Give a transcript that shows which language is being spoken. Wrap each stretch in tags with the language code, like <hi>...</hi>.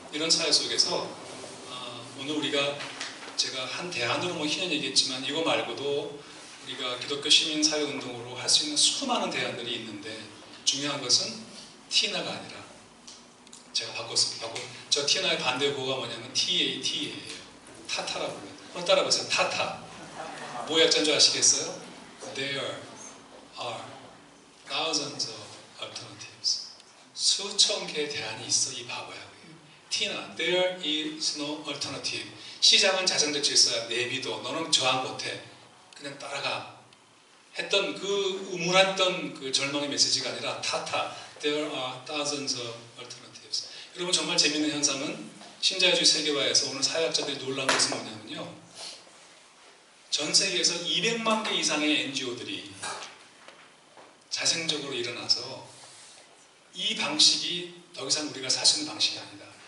<ko>이런 사회 속에서 오늘 제가 한 대안으로 희년 얘기했지만 이거 말고도 우리가 기독교 시민사회운동으로 할 수 있는 수많은 대안들이 있는데 중요한 것은 TNA가 아니라 제가 바꿨습니다. 저 TNA의 반대 구호가 뭐냐면 TATA예요. 타타라고 불러요. 한번 따라보세요. 타타. 뭐 약자인 줄 아시겠어요?</ko> <en>There are thousands of alternatives.</en> <ko>수천 개의 대안이 있어 이 바보야.</ko> <en>TNA, there is no alternative.</en> <ko>시작은 자정적 질서야. 내비도 너는 저항 못해. 그냥 따라가. 했던 그 우물했던 그 절망의 메시지가 아니라 타타.</ko> <en>There are thousands of alternatives.</en> <ko>여러분 정말 재밌는 현상은 신자유주의 세계화에서 오늘 사회학자들이 놀란 것은 뭐냐면요. 전 세계에서 200만 개 이상의 NGO들이 자생적으로 일어나서 이 방식이 더 이상 우리가 살 수 있는 방식이 아니다.</ko>